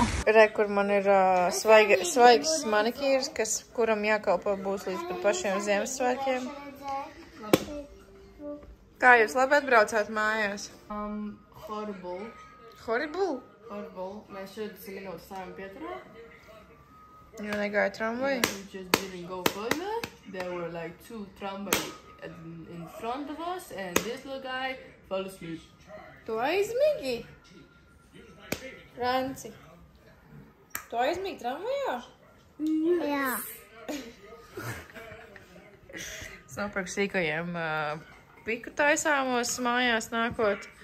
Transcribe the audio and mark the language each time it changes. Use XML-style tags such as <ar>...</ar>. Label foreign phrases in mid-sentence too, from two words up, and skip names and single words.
<lv>Re, kur man ir svaigs manikīrs, kuram jākalpo būs līdz pat pašiem Ziemassvētkiem. Kā jūs labi atbraucāt mājās?</lv> <en>Horrible.</en> <lv>Mēs 40 minūtes stāvām pieturā. Jo negāja tramvaji.</lv> <en>We just didn't go further. There were like 2 tramways in front of us and this little guy fell asleep.</en> <lv>Tu aizmigi? Ranci. Tu aizmigi tramvajā? Jā. Es nopirku sīkajiem piku taisāmos mājās nākot.</lv>